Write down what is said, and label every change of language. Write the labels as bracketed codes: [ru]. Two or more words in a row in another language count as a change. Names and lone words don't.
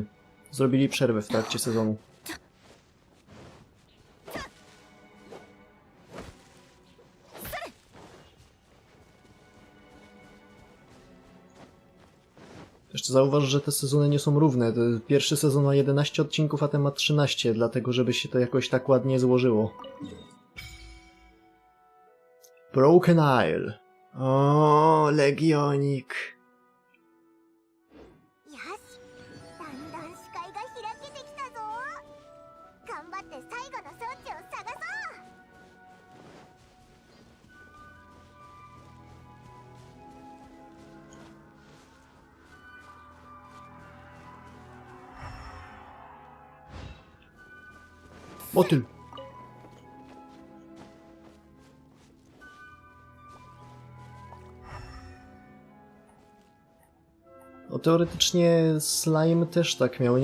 [pl] Zrobili przerwę w trakcie sezonu. Jeszcze zauważ, że te sezony nie są równe. Pierwszy sezon ma 11 odcinków, a ten ma 13, dlatego żeby się to jakoś tak ładnie złożyło. Broken Isle. O, Legionik. [ja] よし、だんだん視界が開けてきたぞ。頑張って最後の装置を探そう。 [pl] Motyl. No teoretycznie Slime też tak miał.